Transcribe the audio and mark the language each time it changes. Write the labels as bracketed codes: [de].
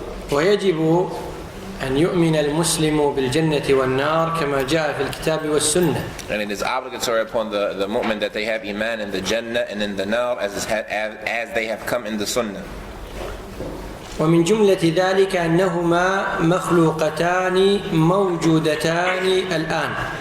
[ar] ويجب أن يؤمن المسلم بالجنة والنار كما جاء في الكتاب والسنة. [en] And it is obligatory upon the mu'min that they have iman in the Jannah and in the nar as they have come in the Sunnah. [ar] ومن جملة ذلك أنهما مخلوقتان موجودتان الآن.